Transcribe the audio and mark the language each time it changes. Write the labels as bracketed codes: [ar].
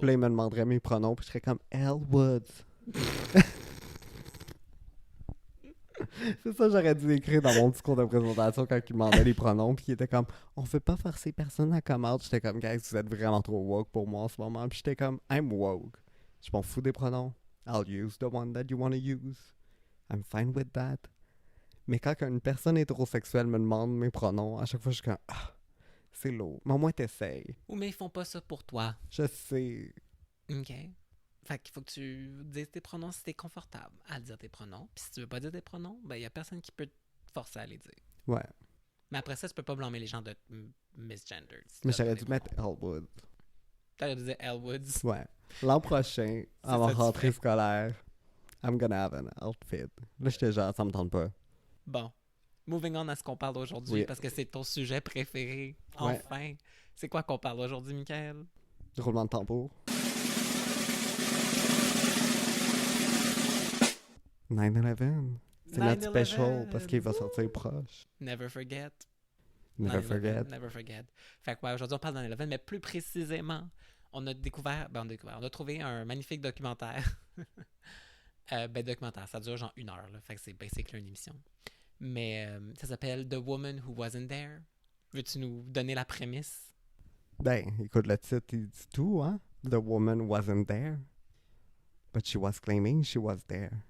[fr] Puis là, il me demanderait mes pronoms, puis je serais comme, Elle Woods. C'est ça, j'aurais dû écrire dans mon discours de présentation quand il demandait les pronoms, puis il était comme, on veut pas forcer personne à comment. J'étais comme, guys, vous êtes vraiment trop woke pour moi en ce moment. Puis j'étais comme, [en] I'm woke. [fr] Je m'en fous des pronoms. [en] I'll use the one that you want to use. I'm fine with that. [fr] Mais quand une personne hétérosexuelle me demande mes pronoms, à chaque fois, je suis comme, c'est lourd. Mais au moins, t'essayes. Ou mais ils font pas ça pour toi. Je sais. Ok. Fait qu'il faut que tu dises tes pronoms si t'es confortable à dire tes pronoms. Puis si tu veux pas dire tes pronoms, ben y a personne qui peut te forcer à les dire. Ouais. Mais après ça, tu peux pas blâmer les gens de misgendered. Mais j'aurais dû mettre Elwood. T'aurais dû dire Elwoods. Ouais. L'an prochain, à ça ma que tu rentrée fais. [en] scolaire, I'm gonna have an outfit. [fr] Là, j'étais genre, ça me tente pas. Bon. [en] Moving on [fr] à ce qu'on parle aujourd'hui, Oui. parce que c'est ton sujet préféré. Ouais. Enfin. C'est quoi qu'on parle aujourd'hui, Michael? Roulement de tambour. 9/11. C'est notre [en] 9/11. [fr] special parce qu'il va sortir proche. [en] Never forget. Never 9/11, forget. Never forget. [fr] Fait que ouais, aujourd'hui, on parle de 9/11, mais plus précisément, on a découvert, on a trouvé un magnifique documentaire. Documentaire, ça dure genre 1 heure, là, fait que c'est basically une émission. Mais ça s'appelle The Woman Who Wasn't There. Veux-tu nous donner la prémisse? Ben, écoute, le titre, il dit tout, hein? [en] The woman wasn't there. But she was claiming she was there.